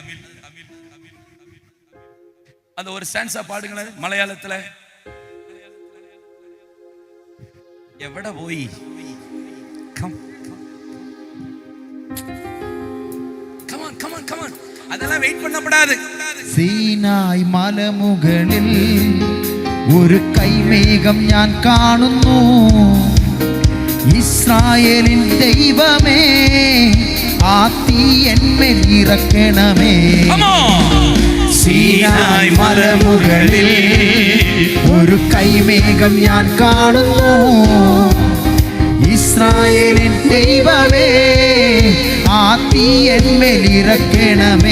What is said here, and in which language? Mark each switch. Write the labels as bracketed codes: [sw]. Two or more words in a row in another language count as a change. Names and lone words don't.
[ta] அந்த ஒரு ஸ்டான்ஸா பாடுங்களேன் மலையாளத்துல. எவட போய் [en] come come on come on come on, [ta] அதெல்லாம் வெயிட் பண்ணப்படாது. [ml] സീനായ് മലമുകളിൽ ഒരു കൈമേഘം ഞാൻ കാണുന്നു, ഇസ്രായേലിൻ ദൈവമേ ആ തീ എന്മേൽ ഇറക്കണമേ. സീനായ് മലമുകളിൽ ഒരു കൈമേഘം ഞാൻ കാണുന്നു, ഇസ്രായേലിൻ ദൈവമേ ആ തീ എന്മേൽ ഇറക്കണമേ.